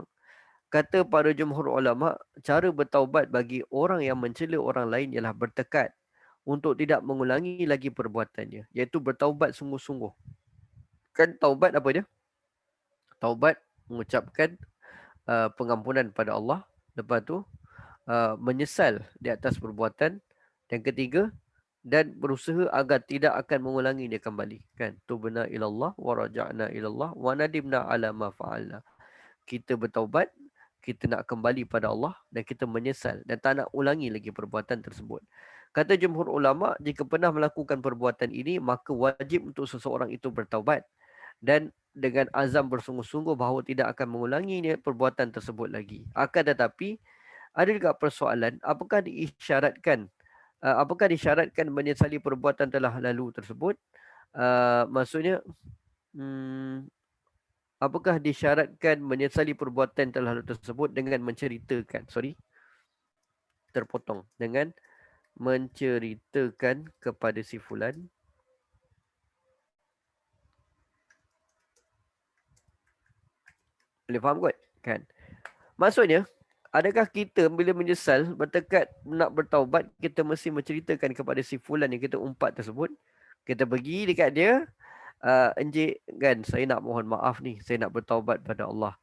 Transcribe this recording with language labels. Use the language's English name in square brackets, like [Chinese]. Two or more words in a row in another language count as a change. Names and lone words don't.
[Malay] Kata para jumhur ulama, cara bertaubat bagi orang yang mencela orang lain ialah bertekad untuk tidak mengulangi lagi perbuatannya, iaitu bertaubat sungguh-sungguh. Kan taubat apa dia? Taubat mengucapkan pengampunan pada Allah, lepas tu menyesal di atas perbuatan, dan ketiga, dan berusaha agar tidak akan mengulangi dia kembali. Kan? [Arabic] تبنا إلى الله ورجعنا إلى الله وندمنا على ما فعلنا. [Malay] Kita bertaubat, kita nak kembali pada Allah dan kita menyesal dan tak nak ulangi lagi perbuatan tersebut. Kata jumhur ulama, jika pernah melakukan perbuatan ini, maka wajib untuk seseorang itu bertaubat dan dengan azam bersungguh-sungguh bahawa tidak akan mengulanginya perbuatan tersebut lagi. Akan tetapi, ada juga persoalan, apakah disyaratkan menyesali perbuatan telah lalu tersebut? Maksudnya, apakah disyaratkan menyesali perbuatan telah lalu tersebut dengan menceritakan, terpotong, dengan menceritakan kepada si fulan. Boleh faham kot? Kan? Maksudnya, adakah kita bila menyesal, bertekad nak bertaubat, kita mesti menceritakan kepada si fulan yang kita umpat tersebut. Kita pergi dekat dia, encik kan, saya nak mohon maaf ni, saya nak bertaubat pada Allah.